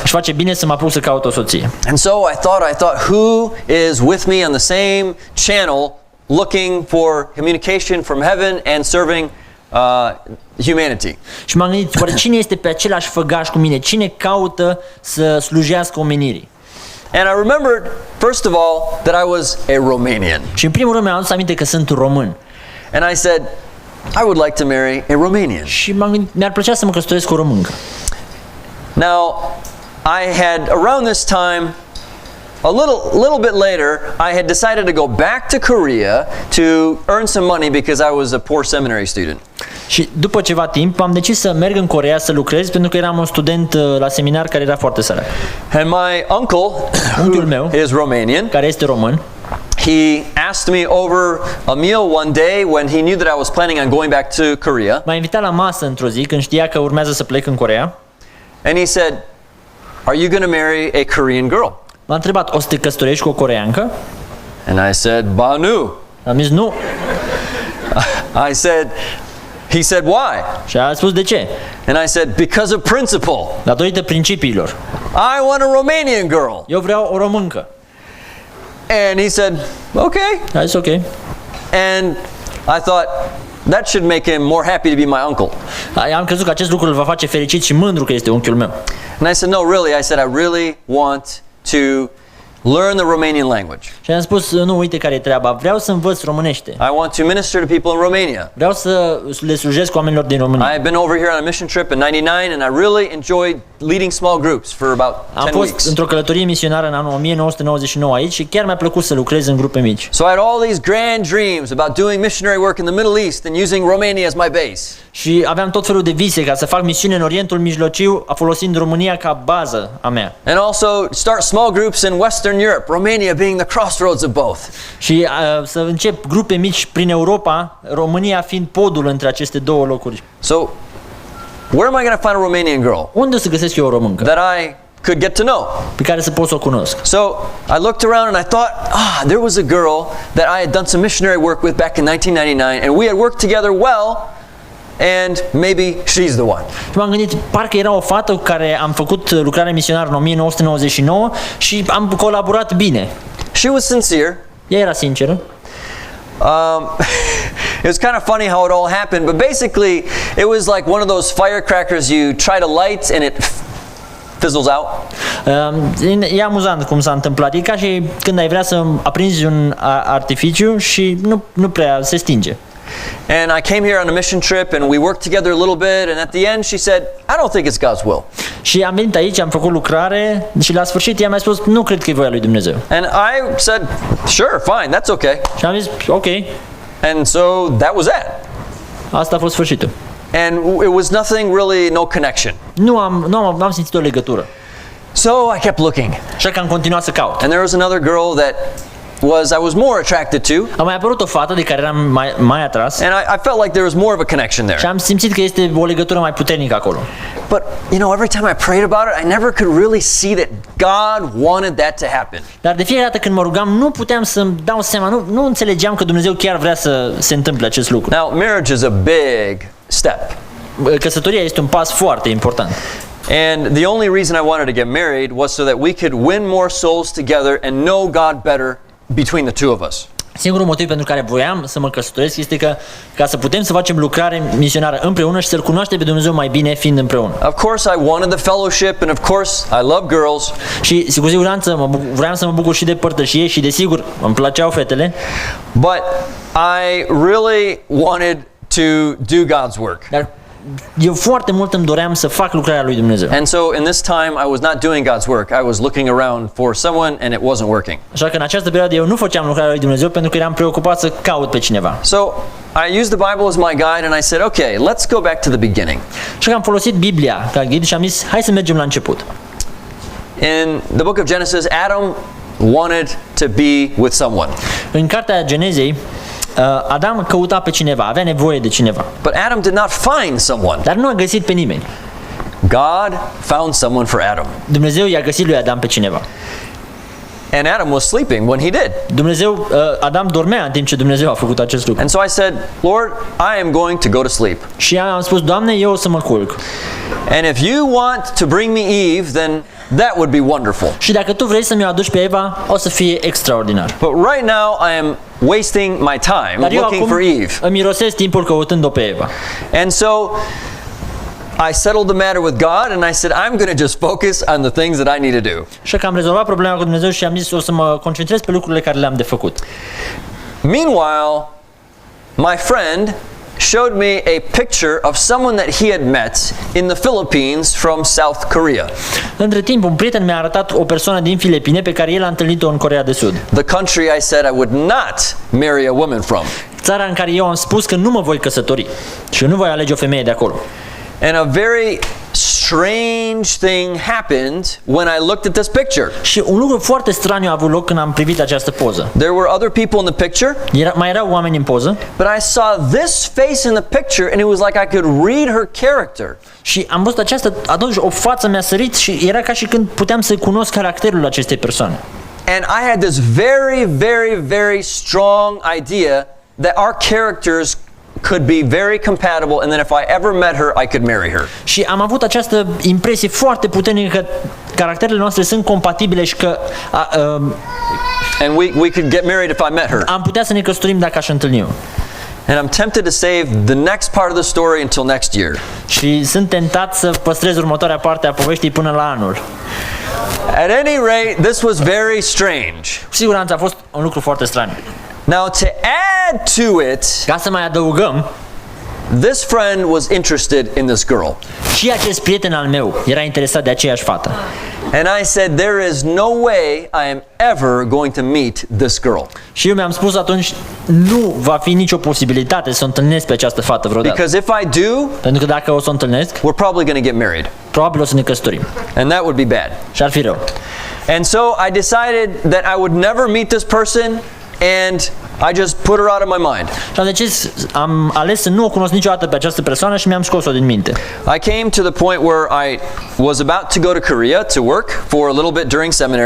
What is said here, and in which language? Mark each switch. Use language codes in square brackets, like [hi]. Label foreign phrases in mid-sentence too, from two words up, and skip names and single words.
[ro] Și face bine să mă apuc să caut o soție. [en] And so I thought, who is with me on the same channel looking for communication from heaven and serving humanity? [ro] Și m-am gândit, oare cine este pe același făgaș cu mine? Cine caută să slujească omenirii? [en] And I remembered, first of all, that I was a Romanian. [ro] Și în primul rând mi-am adus aminte că sunt român. [en] And I said, I would like to marry a Romanian. [ro] Și m-am gândit, mi-ar plăcea să mă căsătoresc cu o româncă. [en] Now, I had, around this time, a little bit later, I had decided to go back to Korea to earn some money because I was a poor seminary student. [ro] Și după ceva timp am decis să merg în Coreea să lucrez pentru că eram un student la seminar care era foarte sărac. [en] And my uncle, [ro] Unchiul meu, [en] who is Romanian, [ro] care este român, [en] he asked me over a meal one day when he knew that I was planning on going back to Korea. [ro] m-a invitat la masă într-o zi când știa că urmează să plec în Coreea. [en] And he said, are you going to marry a Korean girl? [ro] M-a întrebat, o să te căsătorești cu o coreeancă? [en] And I said, [ro] ba nu. Am zis nu. [en] He said, why? [ro] Și a spus de ce? [en] And I said, because of principle. [ro] Datorită principiilor. [en] I want a Romanian girl. [ro] Eu vreau o româncă. [en] And he said, okay. [ro] A zis ok. [en] And I thought, that should make him more happy to be my uncle. [ro] Am crezut că acest lucru îl va face fericit și mândru că este unchiul meu. [en] And I said, no, really. I said, I really want to learn the Romanian language. [ro] Și am spus, nu, uite care e treaba, vreau să învăț românește. [en] I want to minister to people in Romania. [ro] Vreau să le slujesc oamenilor din România. [en] I've been over here on a mission trip in 99 and I really enjoyed leading small groups for about 10 [ro] Am fost [en] weeks. [ro] într-o călătorie misionară în anul 1999 aici și chiar mi-a plăcut să lucrez în grupe mici. [en] So I had all these grand dreams about doing missionary work in the Middle East and using Romania as my base. [ro] Și aveam tot felul de vise ca să fac misiune în Orientul Mijlociu, folosind România ca bază a mea. [en] And also start small groups in Western Europe, Romania being the crossroads of both. [ro] Și să încep grupe mici prin Europa, România fiind podul între aceste două locuri. [en] So where am I going to find a Romanian girl [ro] Unde o să găsesc eu o româncă [en] that I could get to know? [ro] pe care să pot să o cunosc? [en] So I looked around and I thought, there was a girl that I had done some missionary work with back in 1999 and we had worked together well. And maybe she's the one. [ro] Și m-am gândit, parcă era o fată cu care am făcut lucrare misionară în 1999 și am colaborat bine. [en] She was sincere. [ro] Ea era sinceră. [en] It was kind of funny how it all happened, but basically it was like one of those firecrackers you try to light and it fizzles out. [ro] E amuzant cum s-a întâmplat. E ca și când ai vrea să aprinzi un artificiu și nu prea se stinge. [en] And I came here on a mission trip and we worked together a little bit and at the end she said, I don't think it's God's will. [ro] Și am venit aici, am făcut lucrare și la sfârșit ea mi-a spus, nu cred că e voia lui Dumnezeu. [en] And I said, sure, fine, that's okay. [ro] Și am zis, ok. [en] And so that was that. [ro] Asta a fost sfârșitul. [en] And it was nothing really, no connection. [ro] Nu am simțit o legătură. [en] So I kept looking. [ro] Așa că am continuat să caut. [en] And there was another girl that I was more attracted to. [ro] A mai apărut o fată de care eram mai atras. [en] And I felt like there was more of a connection there. [ro] Și am simțit că este o legătură mai puternică acolo. [en] But, every time I prayed about it, I never could really see that God wanted that to happen. [ro] Dar de fiecare dată când mă rugam, nu puteam să-mi dau seama, nu înțelegeam că Dumnezeu chiar vrea să se întâmple acest lucru. [en] Now, marriage is a big step. [ro] Căsătoria este un pas foarte important. [en] And the only reason I wanted to get married was so that we could win more souls together and know God better between the two of us. [ro] Singurul motiv pentru care voiam să mă căsătoresc este că ca să putem să facem lucrare misionară împreună și să-L cunoaștem pe Dumnezeu mai bine fiind împreună. [en] Of course I wanted the fellowship and of course I love girls. [ro] Și cu siguranță vreau să mă bucur și de părtășie și desigur îmi plăceau fetele. [en] But I really wanted to do God's work. [ro] Dar eu foarte mult îmi doream să fac lucrarea lui Dumnezeu. [en] And so in this time I was not doing God's work. I was looking around for someone and it wasn't working. [ro] Așa că în această perioadă eu nu făceam lucrarea lui Dumnezeu pentru că eram preocupat să caut pe cineva. [en] So I used the Bible as my guide and I said, okay, let's go back to the beginning. [ro] Așa că am folosit Biblia ca ghid și am zis, hai să mergem la început. [en] In the book of Genesis, Adam wanted to be with someone. [ro] În cartea Genezei, Adam căuta pe cineva, avea nevoie de cineva. [en] But Adam did not find someone. [ro] Dar nu a găsit pe nimeni. [en] God found someone for Adam. [ro] Dumnezeu i-a găsit lui Adam pe cineva. [en] And Adam was sleeping when he did. [ro] Adam dormea în timp ce Dumnezeu a făcut acest lucru. [en] And so I said, Lord, I am going to go to sleep. [ro] Și am spus, Doamne, eu o să mă culc. [en] And if you want to bring me Eve, then that would be wonderful. [ro] Și dacă tu vrei să mi-o aduci pe Eva, o să fie extraordinar. [en] But right now I am wasting my time [ro] Dar eu [en] looking [ro] acum [en] for Eve. [ro] îmi irosesc timpul căutând-o pe Eva. [en] And so I settled the matter with God and I said, I'm going to just focus on the things that I need to do. [ro] Și că am rezolvat problema cu Dumnezeu și am zis o să mă concentrez pe lucrurile care le-am de făcut. [en] Meanwhile, my friend showed me a picture of someone that he had met in the Philippines from South Korea. [ro] Între timp, un prieten mi-a arătat o persoană din Filipine pe care el a întâlnit-o în Coreea de Sud. [en] The country I said I would not marry a woman from. [ro] Țara în care eu am spus că nu mă voi căsători și nu voi alege o femeie de acolo. [en] And a very strange thing happened when I looked at this picture. [ro] Și un lucru foarte straniu a avut loc când am privit această poză. [en] There were other people in the picture, [ro] Mai erau oameni în poză. [en] but I saw this face in the picture and it was like I could read her character. [ro] Și am văzut atunci o față mi-a sărit și era ca și când puteam să cunosc caracterul acestei persoane. [en] And I had this very, very, very strong idea that our characters could be very compatible and then if I ever met her, I could marry her. [ro] Și am avut această impresie foarte puternică că caracterele noastre sunt compatibile și că [en] And we could get married if I met her. [ro] am putea să ne căsătorim dacă aș întâlni-o. [en] And I'm tempted to save the next part of the story until next year. [ro] Și sunt tentat să păstrez următoarea parte a poveștii până la anul. [en] At any rate, this was very strange. [ro] Cu siguranță a fost un lucru foarte straniu. [en] Now to add to it, [ro] Ca să mai adăugăm, [en] this friend was interested in this girl. [ro] și acest prieten al meu era interesat de aceeași fată. [en] And I said, there is no way I am ever going to meet this girl. [ro] Și eu mi-am spus atunci, nu va fi nicio posibilitate să o întâlnesc pe această fată vreodată. [en] Because if I do, [ro] Pentru că dacă o să o întâlnesc, [en] we're probably going to get married. [ro] probabil o să ne căsătorim. [en] And that would be bad. [ro] Și ar fi rău. [en] And so I decided that I would never meet this person and I just put her out of my mind. [ro] Și am decis, am ales să nu o cunosc niciodată pe această persoană și mi-am scos-o din minte. [en] I came to the point where I was about to go to Korea to work for a little bit during seminary.